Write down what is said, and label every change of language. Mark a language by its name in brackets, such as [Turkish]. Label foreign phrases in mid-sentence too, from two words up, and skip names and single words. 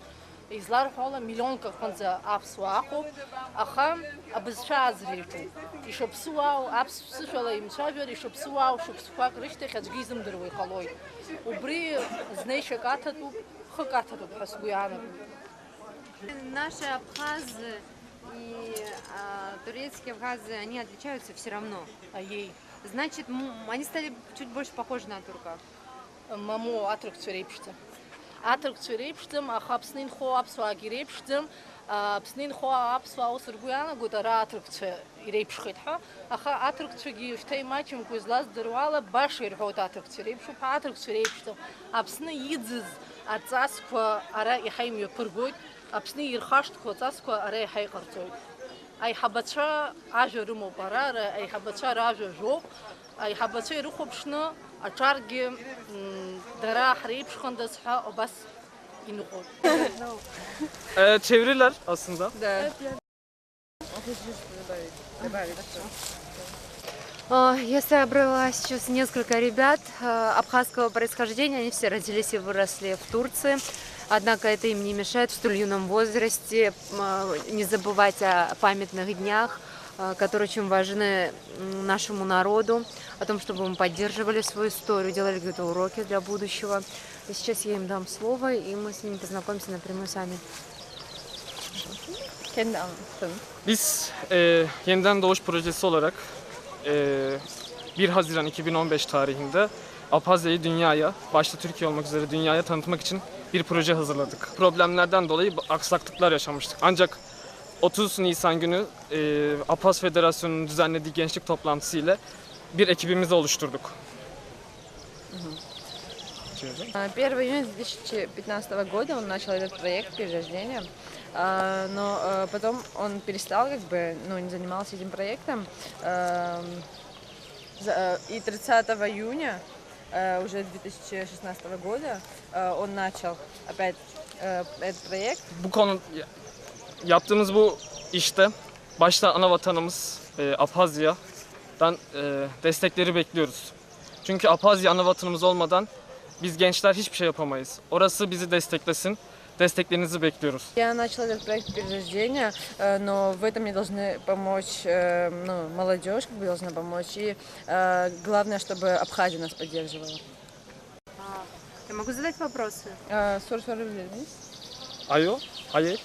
[Abkhazian] Изларҳәо ала миллионк аҟынӡа аԥсуаа аҟоуп, аха абызшәа аӡра иаҿуп. Ишаԥсуаау аԥсшәала имцәажәар, ишаԥсуаау шықәсқәак рышьҭахь аӡәгьы изымдыруа иҟалоит. Убри знеишьак аҭатәуп, хык аҭатәуп ҳәа сгәы иаанагоит. [Russian] Наши абхазы и турецкие абхазы, они отличаются все равно. Значит, они стали чуть больше похожи на турков. [Abkhazian] Мамо атрықцәа реиԥшӡам. Атрықцәа реиԥшӡам, аха Аԥсны инхо аԥсуаагьы реиԥшӡам. Аԥсны инхо аԥсуаа ус ргәы иаанагоит ара аҭырқәцәа иреиԥшхеит ҳәа, аха аҭырқәцәагьы шьҭа имаҷымкәа излаздыруа ала баша ирҳәоит аҭырқәцәа иреиԥшуп, аҭырқәцәа иреиԥшӡам. Аԥсны иӡыз аҵасқәа ара иаҳа имҩаԥыргоит, Аԥсны ирхашҭқәо аҵасқәа ара иаҳа иҟарҵоит. Аиҳабацәа ажәа рымоуп ара, аиҳабацәа ражәа жәоуп, аиҳабацәа ирыхәаԥшны аҿаргьы дара ҳреиԥшхандаз ҳәа абас иныҟәоит. [Turkish] Çeviriler aslında. [Russian] Я собрала сейчас несколько ребят абхазского происхождения. Они все родились и выросли в Турции. Однако это им не мешает в столь юном возрасте не забывать о памятных днях, которые очень важны нашему народу, о том, чтобы мы поддерживали свою историю, делали какие-то уроки для будущего. И сейчас я им dam слово, и мы с ними познакомимся напрямую сами. [Turkish] Kendi anlattın. Biz Yeniden Doğuş Projesi olarak 1 Haziran 2015 tarihinde Abhazya'yı dünyaya, başta Türkiye olmak üzere dünyaya tanıtmak için bir proje hazırladık. Problemlerden dolayı aksaklıklar yaşamıştık. Ancak 30 Nisan günü Abhaz Federasyonu'nun düzenlediği gençlik toplantısı ile bir ekibimizi oluşturduk. [Russian] 1 июня 2015 года он начал этот проект перерождения, но потом он перестал, не занимался этим проектом. И 30 июня уже 2016 года он начал опять этот проект. [Turkish] Bu konu yaptığımız bu işte başta ana vatanımız Abhazya'dan destekleri bekliyoruz. Çünkü Abhazya ana vatanımız olmadan biz gençler hiçbir şey yapamayız. Orası bizi desteklesin. Desteklerinizi bekliyoruz. [Russian] Я начала этот проект перерождения, но в этом мне должны помочь, молодежь должна помочь. И главное, чтобы Абхазия нас поддерживала. Я могу задать вопросы? [Turkish] Ayo, hayır.